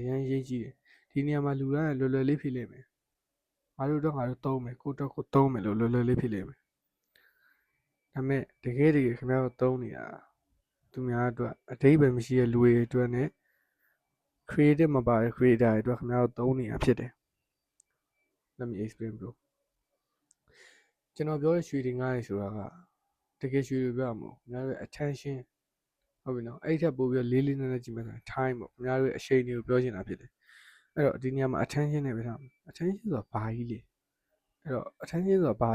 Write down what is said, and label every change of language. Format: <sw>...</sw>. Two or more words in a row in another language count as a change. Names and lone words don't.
<my>ရင်ရေးကြည့်တယ်ဒီနေရာမှာလူတိုင်းလွယ်လွယ်လေးဖြစ်လိမ့်မယ်ငါတို့တော့ငါတို့သုံးမယ်ကိုတော့ကိုသုံးမယ်လို့လွယ်လွယ်လေးဖြစ်လိမ့်မယ်ဒါပေမဲ့တကယ်ခင်ဗျားတို့သုံးနေတာသူများအတွက်အဓိပ္ပာယ်မရှိတဲ့လူတွေအတွက်နဲ့ creative မပါတဲ့ creator တွေအတွက်ခင်ဗျားတို့သုံးနေတာဖြစ်တယ်</my> <en>Let me explain bro</en> <my>ကျွန်တော်ပြောတဲ့ရွှေတင်ကားတွေ ဆိုတာကတကယ်ရွှေတွေပြောရမလို့ခင်ဗျားတို့ attention ဟုတ်ပြီနော်အဲ့ထက်ပိုပြီးလေးလေးနက်နက်ကြည့်မယ်ဆိုရင် time ပေါ့ခင်ဗျားတို့အချိန်တွေကိုပြောချင်တာဖြစ်တယ်အဲ့တော့ဒီနေရာမှာ attention နဲ့ပဲထားမယ် attention ဆိုတာဘာကြီးလဲအဲ့တော့ attention ဆိုတာဘာ</my>